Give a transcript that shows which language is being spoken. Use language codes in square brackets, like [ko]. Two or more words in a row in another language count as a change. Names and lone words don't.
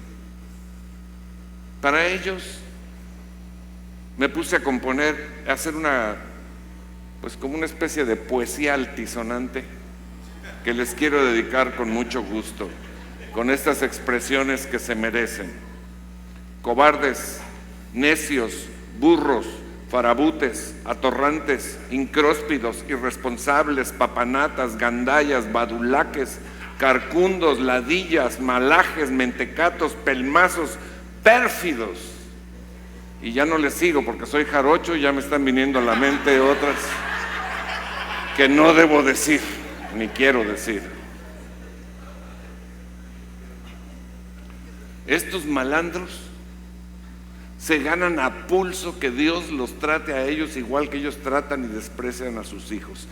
[es] Para ellos me puse a componer, a hacer como una especie de poesía altisonante que les quiero dedicar con mucho gusto, con estas expresiones que se merecen: cobardes, necios, burros, farabutes, atorrantes, incróspidos, irresponsables, papanatas, gandallas, badulaques, carcundos, ladillas, malajes, mentecatos, pelmazos, pérfidos. Y ya no les sigo porque soy jarocho y ya me están viniendo a la mente otras que no debo decir, ni quiero decir. Estos malandros se ganan a pulso que Dios los trate a ellos igual que ellos tratan y desprecian a sus hijos.